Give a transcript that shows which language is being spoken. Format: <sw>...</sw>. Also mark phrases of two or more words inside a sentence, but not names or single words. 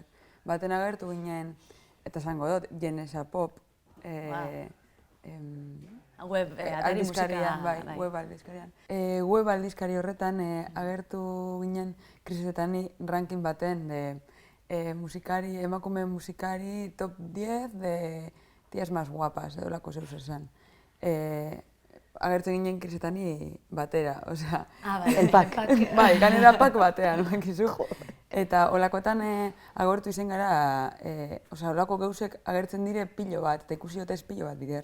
<eu>Baten agertu ginen, eta esango dut, Jenesa Pop, web aldizkarian, web aldizkarian. Web aldizkari horretan agertu ginen Krisetan ranking baten emakume musikari top 10</eu> <es>de tías más guapas,</es> <eu>edo lako zeus esan. Agertu ginen Krisetani batera, osea...</eu> <es>El pack.</es> <eu>Bai, ganera pack batean, bakizu. Eta olakotan agortu izen gara, osea, olako geusek agertzen dire pilo bat, eta ikusi dutez pilo bat bider.</eu>